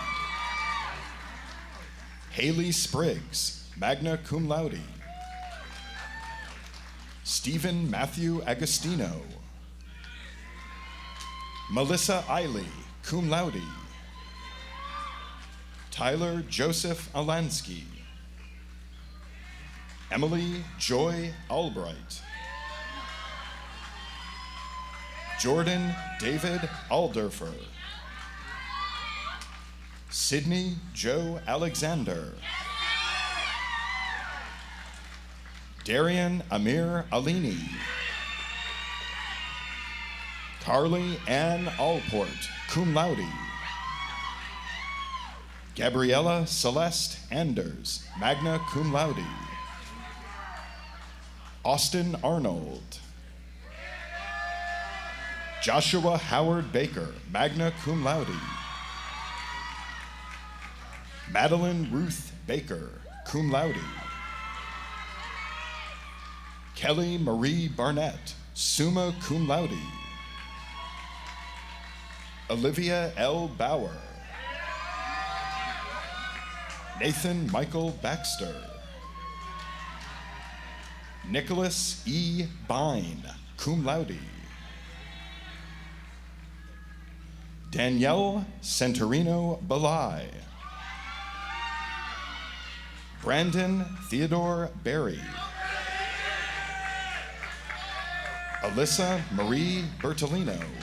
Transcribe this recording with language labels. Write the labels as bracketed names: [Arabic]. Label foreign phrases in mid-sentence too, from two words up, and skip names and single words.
[English] Haley Spriggs, [Latin] magna cum laude. [English] Stephen Matthew Agostino. Melissa Eiley, [Latin] cum laude. [English] Tyler Joseph Alansky. Emily Joy Albright. Jordan David Alderfer. Sydney Joe Alexander. Darian Amir Alini. Carly Ann Allport, [Latin] cum laude. [English] Gabriella Celeste Anders, [Latin] magna cum laude. [English] Austin Arnold. Joshua Howard Baker, [Latin] magna cum laude. [English] Madeline Ruth Baker, [Latin] cum laude. [English] Kelly Marie Barnett, [Latin] summa cum laude. [English] Olivia L. Bauer. Nathan Michael Baxter. Nicholas E. Bine, [Latin] cum laude. [English] Danielle Centurino Belay. Brandon Theodore Berry. Alyssa Marie Bertolino.